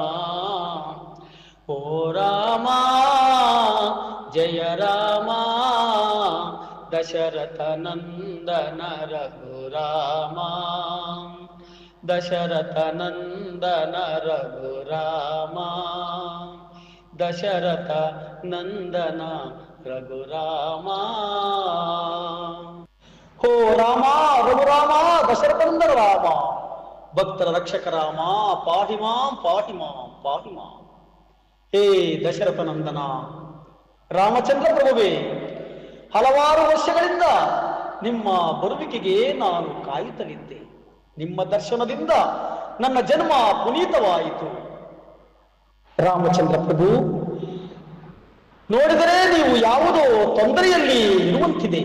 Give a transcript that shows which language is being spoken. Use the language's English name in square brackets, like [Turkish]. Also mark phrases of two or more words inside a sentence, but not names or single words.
[Kannada] ಓ ರಾಮ ಜಯ ರಾಮ, ದಶರಥ ನಂದನ ರಘುರಾಮ, ದಶರಥ ನಂದನ ರಘುರಾಮ, ದಶರಥ ನಂದನ ರಘುರಾಮ. ಹೋ ರಾಮ ರಘುರಾಮ, ದಶರಥ ನಂದನ ರಾಮ, ಭಕ್ತರ ರಕ್ಷಕ ರಾಮ, [Sanskrit] ಪಾಹಿ ಮಾಂ ಪಾಹಿ ಮಾಂ ಪಾಹಿ ಮಾಂ. [Kannada] ಹೇ ದಶರಥ ನಂದನ ರಾಮಚಂದ್ರ ಪ್ರಭುವೇ, ಹಲವಾರು ವರ್ಷಗಳಿಂದ ನಿಮ್ಮ ಬರುವಿಕೆಗೆ ನಾನು ಕಾಯುತ್ತಲಿದ್ದೆ. ನಿಮ್ಮ ದರ್ಶನದಿಂದ ನನ್ನ ಜನ್ಮ ಪುನೀತವಾಯಿತು. ರಾಮಚಂದ್ರ ಪ್ರಭು, ನೋಡಿದರೆ ನೀವು ಯಾವುದೋ ತೊಂದರೆಯಲ್ಲಿ ಇರುವಂತಿದೆ.